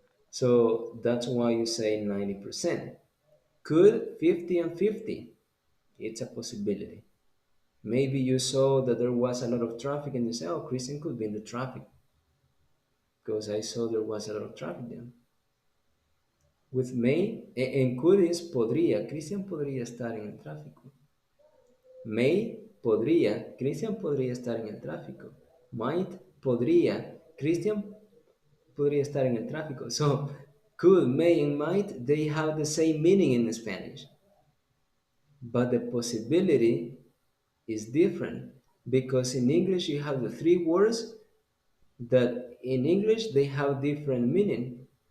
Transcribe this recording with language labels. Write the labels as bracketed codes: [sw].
[en] So that's why you say 90%. Could 50 and 50? It's a possibility. Maybe you saw that there was a lot of traffic and you say, oh, Christian could be in the traffic because I saw there was a lot of traffic jam. With may, and could is podría. [es] Christian podría estar en el tráfico. May podría, Christian podría estar en el tráfico. Might podría, Christian podría estar en el tráfico. [en] So, could, may, and might, they have the same meaning in Spanish. But the possibility is different because in English you have the three words that in English they have different meaning.